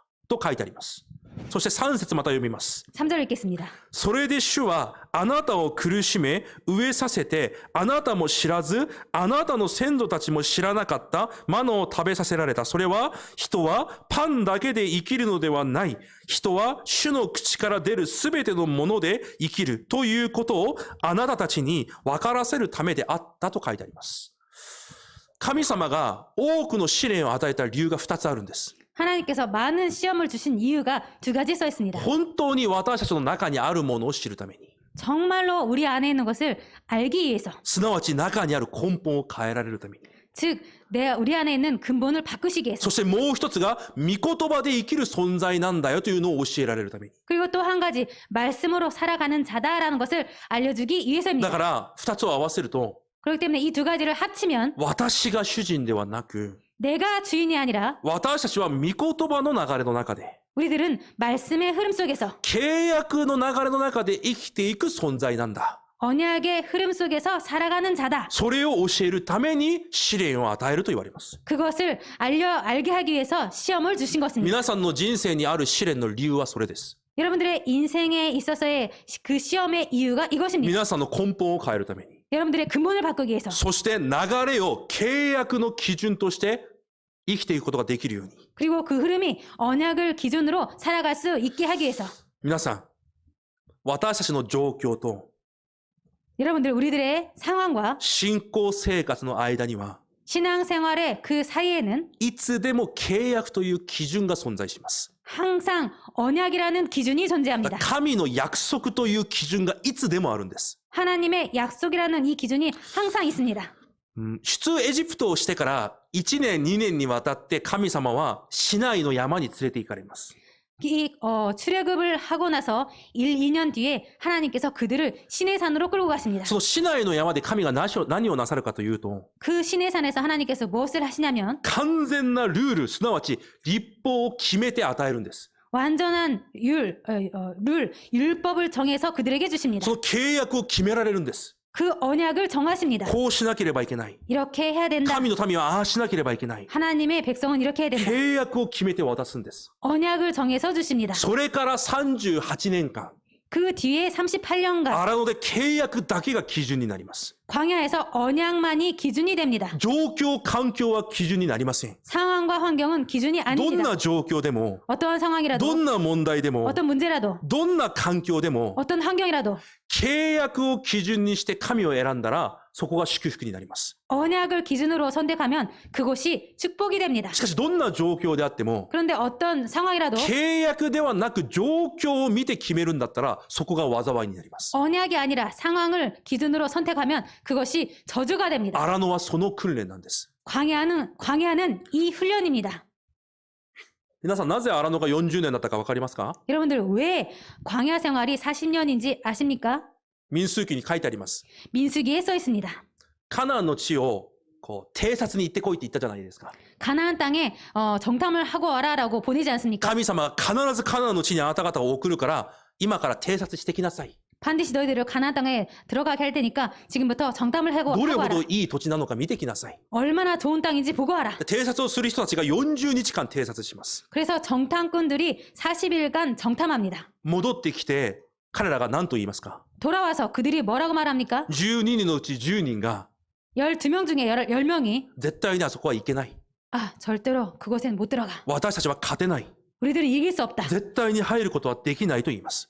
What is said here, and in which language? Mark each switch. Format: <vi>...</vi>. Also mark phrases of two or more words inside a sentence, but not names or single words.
<ja>と書いてあります。そして3節また読みます。</ja> <ko>3절 읽겠습니다.</ko> <ja>それで主はあなたを苦しめ、飢えさせて、あなたも知らず、あなたの先祖たちも知らなかったマナを食べさせられた。それは、人はパンだけで生きるのではない。人は主の口から出るすべてのもので生きるということをあなたたちに分からせるためであったと書いてあります。神様が多くの試練を与えた理由が2つあるんです。</ja> <ko>하나님께서 많은 시험을 주신 이유가 두 가지 써 있습니다.</ko> <ja>本当に私たちの中にあるものを知るために。</ja> <ko>정말로 우리 안에 있는 것을 알기 위해서,</ko> <ja>すなわち中にある根本を変えられるために。</ja> <ko>즉 우리 안에 있는 근본을 바꾸시기 위해서,</ko> <ja>そしてもう一つが、御言葉で生きる存在なんだよというのを教えられるために。</ja> <ko>그리고 또 한 가지 말씀으로 살아가는 자다라는 것을 알려주기</ko> <ja>だ</ja> <ko>위해서입니다.</ko> <ja>から、二つを合わせると、</ja> <ko>그렇기 때문에 이 두 가지를 합치면</ko> <ja>私が主人ではなく、</ja> <ko>내가 주인이 아니라</ko> <ja>私たちは御言葉の流れの中で、</ja> <ko>우리들은 말씀의 흐름 속에서,</ko> <ja>契約の流れの中で生きていく存在なんだ。</ja> <ko>언약의 흐름 속에서 살아가는 자다.</ko> <ja>それを教えるために試練を与えると言われます。</ja> <ko>그것을 알게 하기 위해서 시험을 주신 것입니다.</ko> <ja>皆さんの人生にある試練の理由はそれです。</ja> <ko>여러분들의 인생에 있어서의 그 시험의 이유가 이것입니다.</ko> <ja>皆さんの根本を変えるために。</ja> <ko>여러분들의 근본을 바꾸기 위해서,</ko> <ja>そして流れを契約の基準として生きていくことができるように。</ja> <ko>그리고 그 흐름이 언약을 기준으로 살아갈 수 있게 하기 위해서,</ko> <ja>皆さん、私たちの状況と</ja> <ko>여러분들 우리들의 상황과</ko> <ja>信仰生活の間には、</ja> <ko>신앙생활의 그 사이에는</ko> <ja>いつでも契約という基準が存在します。</ja> <ko>항상 언약이라는 기준이 존재합니다.</ko> <ja>神の約束という基準がいつでもあるんです。</ja> <ko>하나님의 약속이라는 이 기준이 항상 있습니다.</ko> <ja>出エジプトをしてから1年2年にわたって神様はシナイの山に連れて行かれます。</ja> <ko>이 출애굽을 하고 나서 1, 2년 뒤에 하나님께서 그들을 시내산으로 끌고 가십니다.</ko> <ja>そのシナイの山で神が何をなさるかというと、</ja> <ko>그 시내산에서 하나님께서 무엇을 하시냐면</ko> <ja>完全なルール、すなわち律法を決めて与えるんです。</ja> <ko>완전한 율법을 정해서 그들에게 주십니다.</ko> <ja>その契約を決められるんです。</ja> <ko>그 언약을 정하십니다.</ko> <ja>こうしなければいけない。</ja> <ko>이렇게 해야 된다.</ko> <ja>神の民はああしなければいけない。</ja> <ko>하나님의 백성은 이렇게 해야 된다.</ko> <ja>契約を決めて渡すんです。</ja> <ko>언약을 정해서 주십니다.</ko> <ja>それから38年間、</ja> <ko>그 뒤에 38년간</ko> <ja>荒野で契約だけが基準になります。</ja> <ko>광야에서 언약만이 기준이 됩니다.</ko> <ja>状況、環境は基準になりません。</ja> <ko>상황과 환경은 기준이</ko> <ja>どん</ja> <ko>아닙니다.</ko> <ja>な状況でも、</ja> <ko>어떠한 상황이라도</ko> <ja>どんな問題でも、</ja> <ko>어떤 문제라도</ko> <ja>どんな環境でも、</ja> <ko>어떤 환경이라도</ko> <ja>契約を基準にして神を選んだら、そこが祝福になります。</ja> <ko>언약을 기준으로 선택하면 그곳이 축복이 됩니다.</ko> <ja>しかし、どんな状況であっても、</ja> <ko>그런데 어떤 상황이라도</ko> <ja>契約ではなく状況を見て決めるんだったら、そこが災いになります。</ja> <ko>언약이 아니라 상황을 기준으로 선택하면 그것이 저주가 됩니다.</ko> <ja>荒野はその訓練なんです。</ja> <ko>광야는 이 훈련입니다.</ko> <ja>皆さん、なぜ荒野が40年だったか分かりますか？</ja> <ko>여러분들 왜 광야 생활이 40년인지 아십니까?</ko> <ja>民数記に書いてあります。</ja> <ko>민수기에 써 있습니다.</ko> <ja>カナンの地を偵察に行ってこいって言ったじゃないですか。</ja> <ko>가나안 땅에 정탐을 하고 와라라고 보내지 않습니까?</ko> <ja>神様が必ずカナンの地にあなた方を送るから、今から偵察してきなさい。</ja> <ko>반드시 너희들을 가나안 땅에 들어가게 할 테니까 지금부터 정탐을 하고</ko> <ja>どれほ</ja> <ko>와라.</ko> <ja>どいい土地なのか見てきなさい。</ja> <ko>얼마나 좋은 땅인지 보고 와라.</ko> <ja>偵察をする人たちが40日間偵察します。</ja> <ko>그래서 정탐꾼들이 40일간 정탐합니다.</ko> <ja>戻ってきて、彼らが何と言いますか？</ja> <ko>돌아와서 그들이 뭐라고 말합니까?</ko> <ja>12 人のうち10人が、</ja> <ko>12명 중에 10명이</ko> <ja>絶対にあそこは行けない。</ja> <ko>아, 절대로 그곳엔 못 들어가.</ko> <ja>私たちは勝てない。</ja> <ko>우리들은 이길 수 없다.</ko> <ja>絶対に入ることはできないと言います。</ja>